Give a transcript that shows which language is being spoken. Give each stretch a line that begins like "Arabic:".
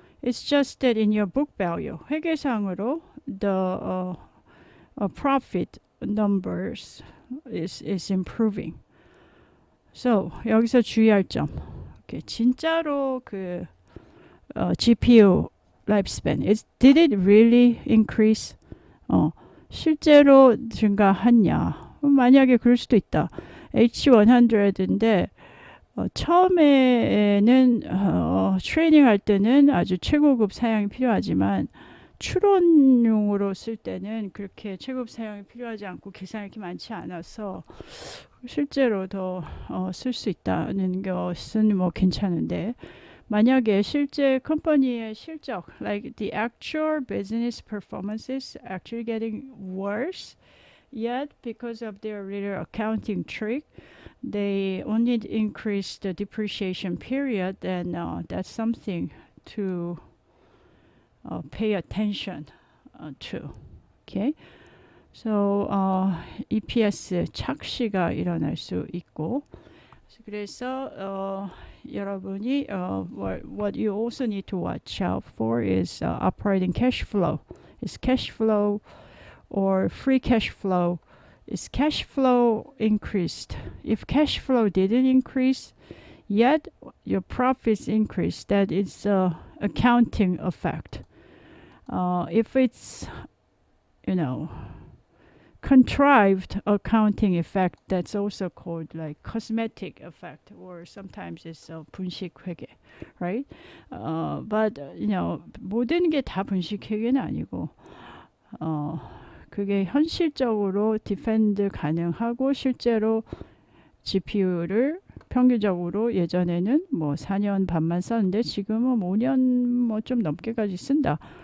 English: It's just that in your book value,
Korean: 회계상으로
English: the profit numbers is improving. So
Korean: 여기서 주의할 점. 진짜로 그
English: GPU lifespan did it really increase?
Korean: 실제로 증가했냐? 만약에 그럴 수도 있다. H100인데 처음에는 트레이닝 할 때는 아주 최고급 사양이 필요하지만 추론용으로 쓸 때는 그렇게 최고급 사양이 필요하지 않고 계산이 이렇게 많지 않아서 실제로 더 쓸 수 있다는 것은 뭐 괜찮은데 만약에 실제 컴퍼니의 실적,
English: like the actual business performance is actually getting worse, yet because of their little accounting trick, they only increase the depreciation period, then that's something to pay attention to. Okay, so EPS
Korean: 착시가 일어날 수 있고, 그래서 여러분이
English: what you also need to watch out for is operating cash flow. Is cash flow or free cash flow? Is cash flow increased? If cash flow didn't increase, yet your profits increased, that is accounting effect. If it's, contrived accounting effect, that's also called like cosmetic effect, or sometimes it's 분식회계, right?
Korean: But 모든 게 다 분식회계는 아니고 그게 현실적으로 디펜드 가능하고 실제로 GPU를 평균적으로 예전에는 뭐 4년 반만 썼는데 지금은 5년 뭐 좀 넘게까지 쓴다.